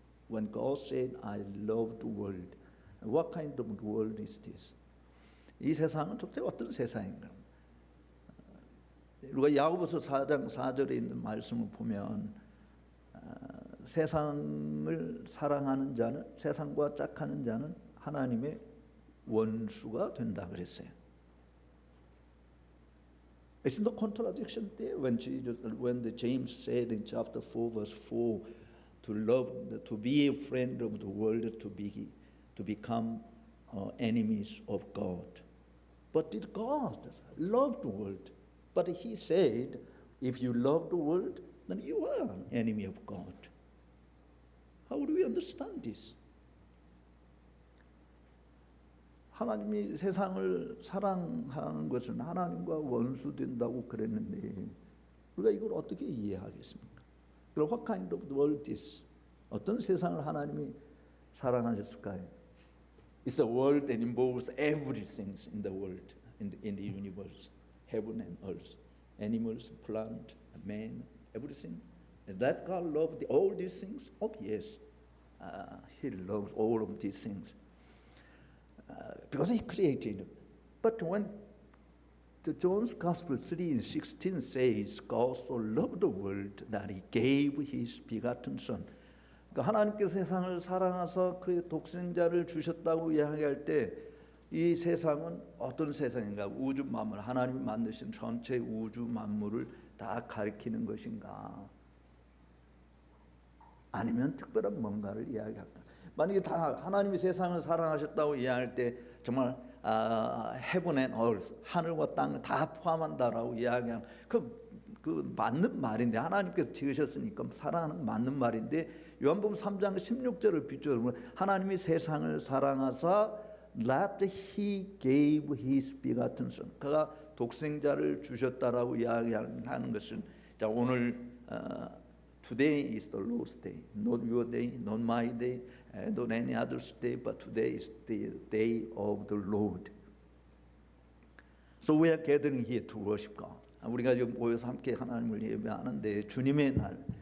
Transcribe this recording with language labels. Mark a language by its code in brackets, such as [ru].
[en] When God said I love the world. What kind of world is this? [ko] 이 세상은 도대체 어떤 세상인가? 우리가 야고보서 4장 4절에 있는 말씀을 보면 세상을 사랑하는 자는 세상과 짝하는 자는 하나님의 원수가 된다 그랬어요. [en] It's no contradiction there when James said in chapter 4 verse 4 to be a friend of the world to become enemies of God. But did God love the world? But He said, if you love the world, then you are an enemy of God. How do we understand this? [ko] 하나님이 세상을 사랑하는 것은 하나님과 원수된다고 그랬는데 우리가 이걸 어떻게 이해하겠습니까? [en] 그럼 what kind of world is? [ko] 어떤 세상을 하나님이 사랑하셨을까요? [en] It's a world that involves everything in the world, in the universe, heaven and earth, animals, plant, man, everything. Is that God loved all these things? Oh yes, He loves all of these things because He created. But when the John's Gospel 3:16 says, God so loved the world that He gave His begotten Son. [ko] 그러니까 하나님께서 세상을 사랑하사 그의 독생자를 주셨다고 이야기할 때 이 세상은 어떤 세상인가? 우주 만물, 하나님이 만드신 전체 우주 만물을 다 가리키는 것인가? 아니면 특별한 뭔가를 이야기할까? 만약에 다 하나님이 세상을 사랑하셨다고 이야기할 때 정말 [en] heaven and earth, [ko] 하늘과 땅을 다 포함한다라고 이야기하면 그 맞는 말인데 하나님께서 지으셨으니까 사랑하는 맞는 말인데 요한복음 3장 16절을 비추어 보면 하나님이 세상을 사랑하사 [en] that He gave His begotten Son. [ko] 그가 독생자를 주셨다라고 이야기하는 것은 자 오늘 [en] Today is the Lord's day, not your day, not my day, not any other's day, but today is the day of the Lord. So we are gathering here to worship God. [ko] 우리가 지금 모여서 함께 하나님을 예배하는데 주님의 날.